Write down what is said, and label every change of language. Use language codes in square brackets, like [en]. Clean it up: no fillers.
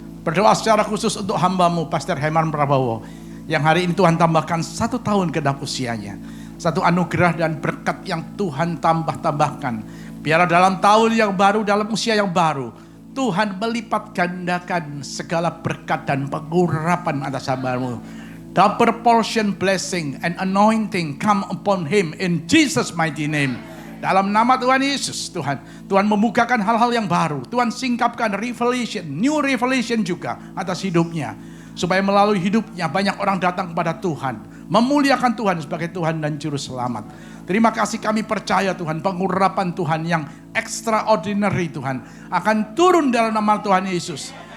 [id] Berdoa secara khusus untuk hamba-Mu Pastor Herman Prabowo yang hari ini Tuhan tambahkan 1 tahun genap usianya. Satu anugerah dan berkat yang Tuhan tambahkan. Biarlah dalam tahun yang baru, dalam usia yang baru, Tuhan melipat gandakan segala berkat dan pengurapan atas hamba-Mu. [en] Double portion blessing and anointing come upon him in Jesus mighty name. [id] Dalam nama Tuhan Yesus, Tuhan membukakan hal-hal yang baru. Tuhan singkapkan revelation, [en] new revelation [id] juga atas hidupnya. Supaya melalui hidupnya banyak orang datang kepada Tuhan. Memuliakan Tuhan sebagai Tuhan dan Juru Selamat. Terima kasih, kami percaya Tuhan, pengurapan Tuhan yang extraordinary Tuhan akan turun dalam nama Tuhan Yesus.